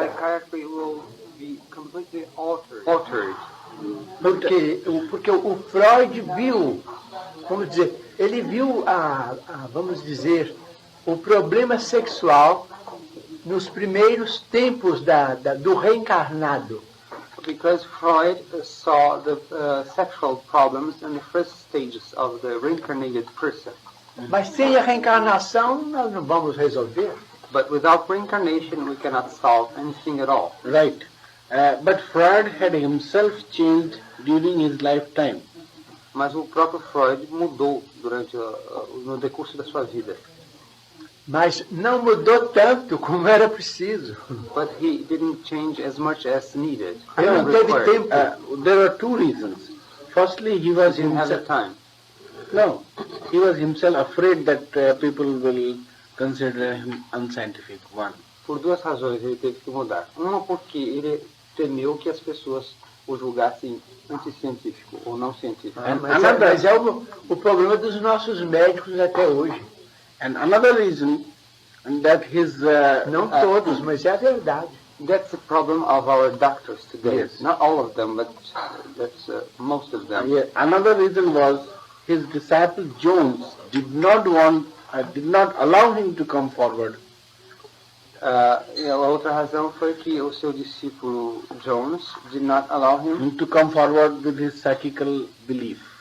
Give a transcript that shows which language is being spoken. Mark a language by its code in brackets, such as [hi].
[en] Psychiatry will be completely altered. [pt] Porque o Freud viu, vamos dizer, ele viu vamos dizer, o problema sexual nos primeiros tempos do reencarnado. [en] Because Freud saw the sexual problems in the first stages of the reincarnated person. [pt] Mas sem a reencarnação nós não vamos resolver. [en] But without reincarnation we cannot solve anything at all. Right. But Freud had himself changed during his lifetime. [pt] Mas o próprio Freud mudou durante no decurso da sua vida. Mas não mudou tanto como era preciso. [en] But he didn't change as much as needed. [pt] Ele não teve tempo. [en] There are two reasons. Firstly, he was He didn't have the himself. time. No, he was himself afraid that people will consider him unscientific. One. [pt] Por duas razões ele teve que mudar. Uma porque ele temeu que as pessoas o julgassem anticientífico ou não científico. Mas é o problema dos nossos médicos até hoje. [en] And another reason that his [pt] Não todos, mas é a verdade. [en] That's the problem of our doctors today. Yes. Not all of them, but that's most of them. another reason was his disciple Jones did not allow him to come forward. [pt] E a outra razão foi que o seu discípulo Jones [en] did not allow him To come forward with his psychical belief.